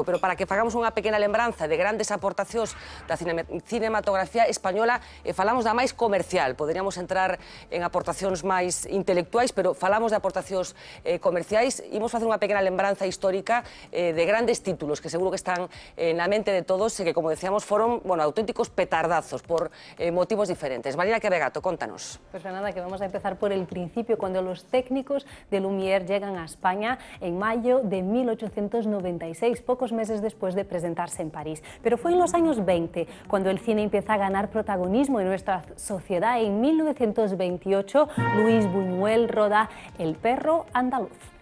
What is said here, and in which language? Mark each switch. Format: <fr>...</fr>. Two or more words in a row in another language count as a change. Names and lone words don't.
<gl>Pero para que fagamos unha pequena lembranza de grandes aportacións da cinematografía española, falamos da máis comercial, poderíamos entrar en aportacións máis intelectuais, pero falamos de aportacións comerciais. Imos facer unha pequena lembranza histórica de grandes títulos que seguro que están na mente de todos e que, como decíamos, foron auténticos petardazos por motivos diferentes. Marina Quevegato, contanos.</gl> <es>Pues nada, que vamos a empezar por el principio, cuando los técnicos de Lumière llegan a España en mayo de 1896, pocos meses después de presentarse en París. Pero fue en los años 20 cuando el cine empieza a ganar protagonismo en nuestra sociedad. En 1928, Luis Buñuel roda El perro andaluz.</es>